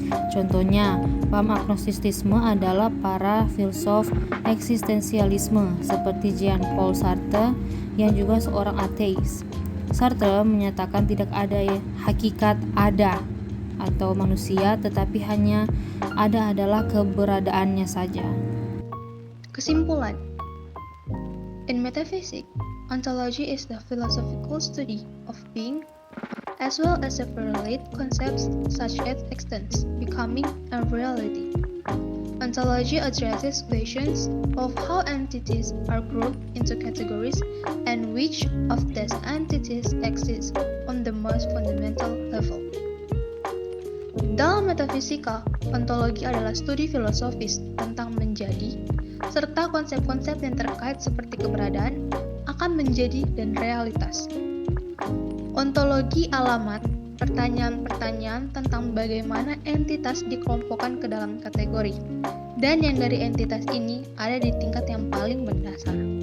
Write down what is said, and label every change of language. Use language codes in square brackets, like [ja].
[id] Contohnya, paham agnostisisme adalah para filsuf eksistensialisme seperti Jean-Paul Sartre yang juga seorang ateis. Sartre menyatakan tidak ada hakikat ada atau manusia, tetapi hanya ada adalah keberadaannya saja. Kesimpulan. [en] In metaphysics, ontology is the philosophical study of being, as well as the correlate concepts such as existence, becoming, and reality. Ontology addresses questions of how entities are grouped into categories and which of these entities exist on the most fundamental level. [id] Dalam metafisika, ontologi adalah studi filosofis tentang menjadi, serta konsep-konsep yang terkait seperti keberadaan, akan menjadi, dan realitas. Ontologi alamat pertanyaan-pertanyaan tentang bagaimana entitas dikelompokkan ke dalam kategori, dan yang dari entitas ini ada di tingkat yang paling mendasar.